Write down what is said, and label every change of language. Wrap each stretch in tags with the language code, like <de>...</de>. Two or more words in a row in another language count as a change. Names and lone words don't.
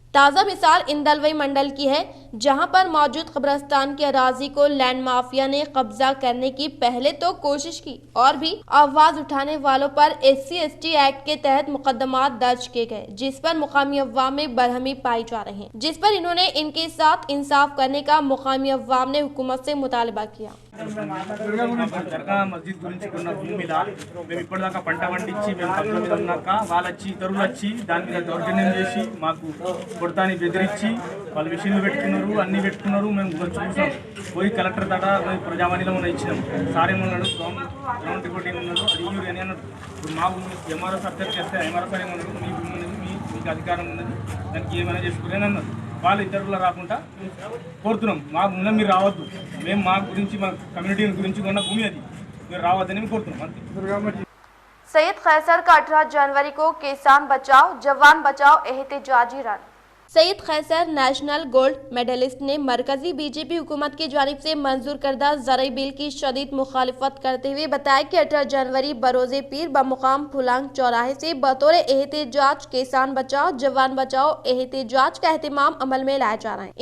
<ur>تازہ مثال اندلوئی منڈل کی ہے، جہاں پر موجود قبرستان کی اراضی کو</ur> <en>land mafia</en> <ur>نے قبضہ کرنے کی پہلے تو کوشش کی، اور بھی آواز اٹھانے والوں پر SC/ST ایکٹ کے تحت مقدمات درج کیے گئے، جس پر مقامی عوام میں برہمی پائی جا رہی ہے، جس پر انہوں نے ان کے ساتھ انصاف کرنے کا مقامی عوام نے حکومت سے مطالبہ کیا۔</ur> <te>దర్గా మస్జిద్ గురించి కొన్న భూమి మీద మేము ఇప్పటిదాకా పంట పండించి మేము కబ్జా మీద ఉన్నాక వాళ్ళు వచ్చి ఇతరులు వచ్చి దాని మీద దౌర్జన్యం చేసి మాకు కొడతాని బెదిరించి వాళ్ళు మిషన్లు పెట్టుకున్నారు, అన్నీ పెట్టుకున్నారు. మేము చూసాం, పోయి కలెక్టర్ దాకా పోయి ప్రజావాణిలో మనం ఇచ్చినాం. సార్ ఏమన్నాడు,</te> <en>ground reporting</en> <te>ఉన్నాడు, అది యూరి అని అన్నాడు. ఇప్పుడు మా భూమి ఎంఆర్ఓ సబ్జెక్ట్ చేస్తే ఎంఆర్ఓ సార్ ఏమన్నాడు, మీ భూమి ఉన్నది, మీకు అధికారం ఉన్నది, దానికి ఏమైనా చేసుకుని అన్నారు. వాళ్ళు ఇతరులు రాకుండా కోరుతున్నాం, మా ముందు మీరు రావద్దు, మేము మా గురించి మా కమ్యూనిటీ గురించి కొన్న భూమి అది, మీరు రావద్దని మేము కోరుతున్నాం అంతే.</te> <ur>سعید قیصر کا 18 جنوری کو کسان بچاؤ جوان بچاؤ احتجاجی رن. سعید قیصر</ur> <en>national gold medalist</en> <ur>نے مرکزی بی جے پی حکومت کی جانب سے منظور کردہ زرعی بل کی شدید مخالفت کرتے ہوئے بتایا کہ 18 جنوری بروز پیر بمقام پھلانگ چوراہے سے بطور احتجاج کسان بچاؤ جوان بچاؤ احتجاج کا اہتمام عمل میں لایا جا رہا ہے.</ur>